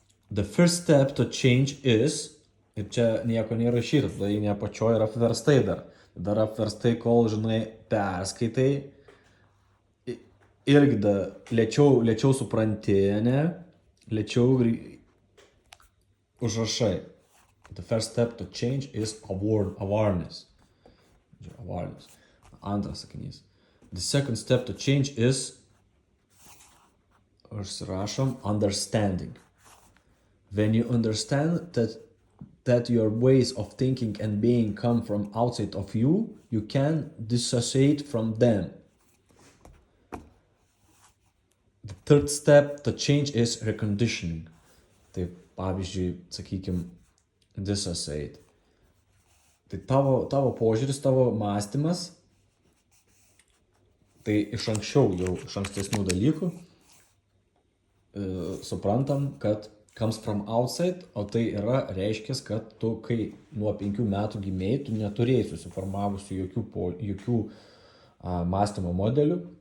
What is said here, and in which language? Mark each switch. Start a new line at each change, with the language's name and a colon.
English: The first step to change is,
Lithuanian: ir čia nieko nėrašyta, tada ne apačioje yra apverstai dar apverstai, kol, žinai, perskaitai, irgi lėčiau supranti, ne, lėčiau užrašai.
English: The first step to change is awareness. Awareness.
Lithuanian: Antras sakinys.
English: The second step to change is,
Lithuanian: užsirašom,
English: understanding. When you understand that your ways of thinking and being come from outside of you, you can dissociate from them. The third step to change is reconditioning.
Lithuanian: Tai pavyzdžiui, sakykim, dissociate. Tai tavo požiūris, tavo mąstymas, tai iš anksčiau, jau iš ankstesnių dalykų, suprantam, kad
English: comes from outside,
Lithuanian: o tai yra reiškia, kad tu, kai nuo 5 metų gimėjai, tu neturėjai susiformavusių jokių mąstymo modelių